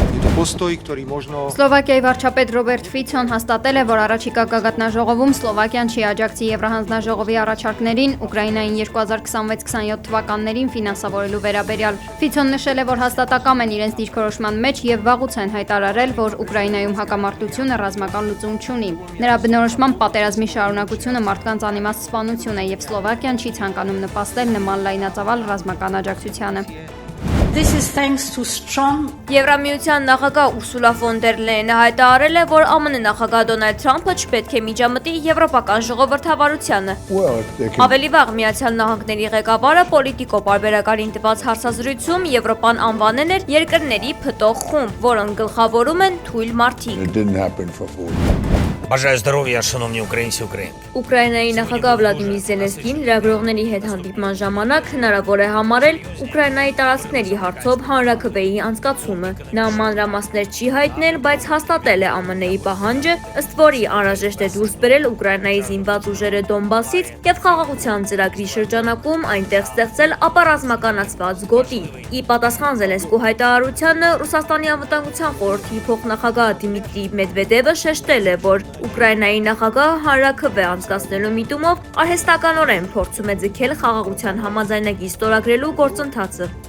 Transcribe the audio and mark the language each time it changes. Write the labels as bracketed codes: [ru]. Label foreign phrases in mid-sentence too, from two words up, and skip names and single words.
[hy] Սլովակիայի վարչապետ Ռոբերտ Ֆիցոն հաստատել է, որ առաջիկա գագաթնաժողովում Սլովակիան չի աջակցի Եվրահանձնաժողովի առաջարկներին Ուկրաինային 2026-27 թվականներին ֆինանսավորելու վերաբերյալ։ Ֆիցոն նշել է, որ հաստատակամ են իրենց դիրքորոշման մեջ եւ վաղուց են հայտարարել, որ Ուկրաինայում հակամարտությունը ռազմական լուծում չունի։ Նրա բնորոշմամբ պատերազմի շարունակությունը մարդկանց անիմաստ սպանություն է եւ Սլովակիան չի ցանկանում նպաստել նման լայնածավալ ռազմական աջակցությանը։ [en] This is thanks to strong [hy] Եվրամիության նախագահ Ուրսուլա ֆոն դեր Լեյենը հայտարարել է, որ ԱՄՆ նախագահ Դոնալդ Թրամփը չպետք է միջամտի եվրոպական ժողովրդավարությանը։ Ավելի վաղ Միացյալ Նահանգների ղեկավարը Պոլիտիկո պարբերականին տված հարցազրույցում Եվրոպան անվանել էր երկրների փտող խումբ, որոնք գլխավորում են թույլ մարդիկ։ [uk] Бажаю здоров'я, шановні українці України. [hy] Ուկրաինայի նախագահ Վլադիմիր Զելենսկին լրագրողների հետ հանդիպման ժամանակ հնարավոր է համարել Ուկրաինայի տարածքների հարցով հանրաքվեի անցկացումը։ Նա մանրամասներ չի հայտնել, բայց հաստատել է ԱՄՆ-ի պահանջը, ըստ որի անհրաժեշտ է դուրս բերել Ուկրաինայի զինված ուժերը Դոնբասից եւ խաղաղության ծրագրի շրջանակում այնտեղ ստեղծել ապառազմականացված գոտի։ Ի պատասխան Զելենսկու հայտարարությանը Ռուսաստանի անվտանգության խորհրդի փոխնախագահ Դիմիտրի Մեդվեդևը շեշտել է, որ Ուկրաինայի նախագահը հանրաքվե անցկացնելու միտումով արհեստականորեն փորձում է ձգել խաղաղության համաձայնագիր ստորագրելու գործընթացը։